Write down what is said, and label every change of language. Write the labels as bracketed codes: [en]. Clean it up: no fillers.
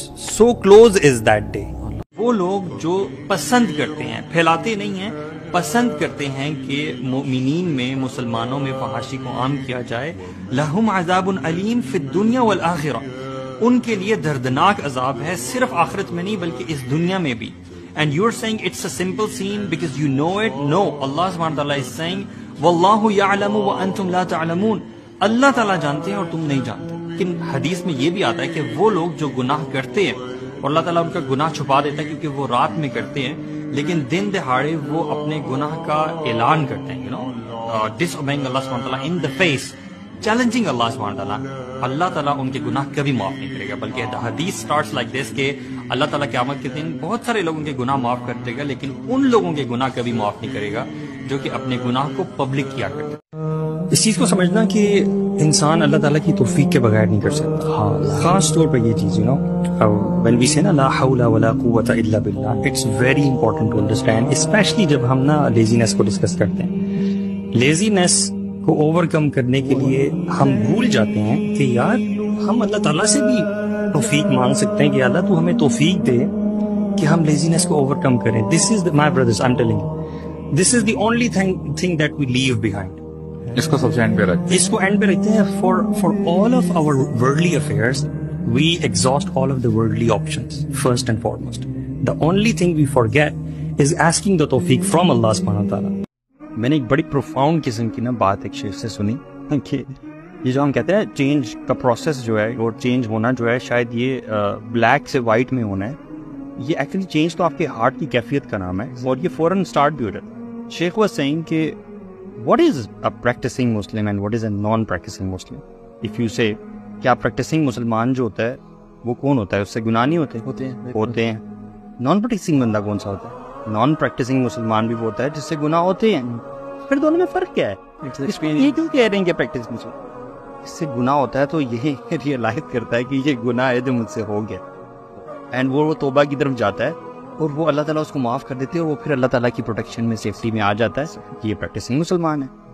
[en] So close is that day. [ur] وہ لوگ جو پسند کرتے ہیں، پھیلاتے نہیں ہیں، پسند کرتے ہیں کہ مومنین میں مسلمانوں میں فحاشی کو عام کیا جائے. [ar] لہم عذاب علیم فی الدنیا والآخرہ، [ur] ان کے لیے دردناک عذاب ہے صرف آخرت میں نہیں بلکہ اس دنیا میں بھی. [en] And you're saying it's a simple scene because you know it? No, Allah subhanahu wa ta'ala is saying [ar] وَاللَّهُ يَعْلَمُ وَأَنْتُمْ لَا تَعْلَمُونَ. [ur] اللہ تعالیٰ جانتے ہیں اور تم نہیں جانتے. لیکن حدیث میں یہ بھی آتا ہے کہ وہ لوگ جو گناہ کرتے ہیں اور اللہ تعالیٰ ان کا گناہ چھپا دیتا ہے کیونکہ وہ رات میں کرتے ہیں، لیکن دن دہاڑے وہ اپنے گناہ کا اعلان کرتے ہیں، [en] disobeying Allah subhanahu wa ta'ala in the face, challenging Allah subhanahu wa ta'ala. [ur] اللہ تعالیٰ ان کے گناہ کبھی معاف نہیں کرے گا، بلکہ حدیث [en] starts like this [ur] کہ اللہ تعالیٰ قیامت کے دن بہت سارے لوگوں کے گناہ معاف کر دے گا لیکن ان لوگوں کے گناہ کبھی معاف نہیں کرے گا جو کہ اپنے گناہ کو پبلک کیا کرتے ہیں. اس چیز کو سمجھنا کہ انسان اللہ تعالیٰ کی توفیق کے بغیر نہیں کر سکتا. خاص طور پر یہ چیز [en] when we say [ar] لا حول ولا قوة الا باللہ، [en] it's very important to understand, especially [ur] جب ہم نا لیزینس کو ڈسکس کرتے ہیں. لیزینس کو اوور کم کرنے کے لیے ہم بھول جاتے ہیں کہ یار ہم اللہ تعالیٰ سے بھی توفیق مانگ سکتے ہیں کہ اللہ تو ہمیں توفیق دے کہ ہم لیزینس کو اوور کم کریں. [en] This is my brothers, I'm telling you, this is the only thing that we leave behind. [ur] اس کو سب سے اینڈ پہ رکھتے ہیں، اس کو اینڈ پہ رکھتے ہیں. [en] For all of our worldly affairs we exhaust all of the worldly options first and foremost. The only thing we forget is asking the tawfiq from Allah subhanahu wa ta'ala. [ur] میں نے ایک بڑی profound قسم کی نا بات ایک شیخ سے سنی کہ یہ جو ہم کہتے ہیں چینج کا پروسیس جو ہے اور چینج ہونا جو ہے شاید یہ بلیک سے وائٹ میں ہونا ہے، یہ ایکچولی چینج تو آپ کے ہارٹ کی کیفیت کا نام ہے اور یہ فوراً اسٹارٹ بھی ہو جاتا ہے. [en] Sheikh was saying کہ what is a practicing Muslim and what is a non-practicing Muslim? If you say [ur] کیا پریکٹسنگ مسلمان جو ہوتا ہے وہ کون ہوتا ہے؟ اس سے گناہ نہیں ہوتے ہیں. نان پریکٹسنگ بندہ کون سا ہوتا ہے؟ نان پریکٹسنگ مسلمان بھی وہ ہوتا ہے جس سے گناہ ہوتے ہیں. پھر دونوں میں فرق کیا ہے؟ یہ کیوں کہہ رہے ہیں کہ پریکٹس مسلمان اس سے گناہ ہوتا ہے تو یہ ریئلائز کرتا ہے کہ یہ گناہ ہے جو مجھ سے ہو گیا اینڈ وہ توبہ کی طرف جاتا ہے اور وہ اللہ تعالیٰ اس کو معاف کر دیتے ہیں اور وہ پھر اللہ تعالیٰ کی پروٹیکشن میں سیفٹی میں آ جاتا ہے. یہ پریکٹسنگ مسلمان ہے.